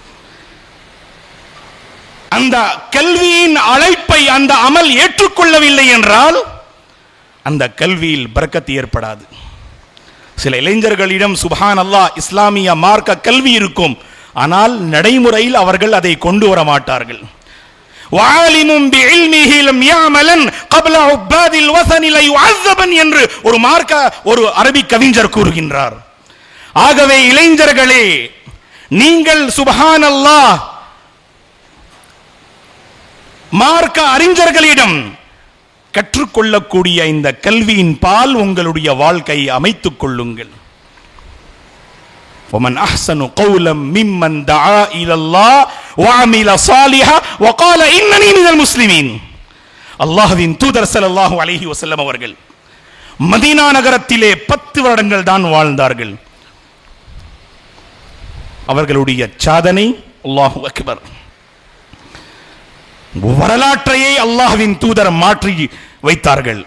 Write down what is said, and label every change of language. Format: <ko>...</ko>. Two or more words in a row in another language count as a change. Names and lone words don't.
<ta>அந்த கல்வியின் அழைப்பை அந்த அமல் ஏற்றுக்கொள்ளவில்லை என்றால் அந்த கல்வியில் பரக்கத்து ஏற்படாது. சில இளைஞர்களிடம் சுப்ஹானல்லாஹ் இஸ்லாமிய மார்க்க கல்வி இருக்கும், ஆனால் நடைமுறையில் அவர்கள் அதை கொண்டு வர மாட்டார்கள்.</ta> <ar>وعالم بعلمه لم يعملن قبل عباد الوثن لا يعذبن</ar> <ta>என்று ஒரு அரபி கவிஞர் கூறுகின்றார். ஆகவே இளைஞர்களே, நீங்கள் சுப்ஹானல்லாஹ் மார்க்க அறிஞர்களிடம் கற்றுக்கொள்ளக்கூடிய இந்த கல்வியின் பால் உங்களுடைய வாழ்க்கையை அமைத்துக் கொள்ளுங்கள்.</ta> <ar>ومن احسن قولا ممن دعا الى الله وعمل صالحا وقال انني من المسلمين.</ar> <ta>அல்லாஹ்வின் தூதர்</ta> <ar>صلى الله عليه وسلم</ar> <ta>அவர்கள் மதீனா நகரத்திலே 10 வருடங்கள் தான் வாழ்ந்தார்கள். அவர்களுடைய சாதனை</ta> <ar>الله أكبر.</ar> <ta>வரலாற்றையே அல்லாஹ்வின் தூதர் மாற்றி வைத்தார்கள்.</ta>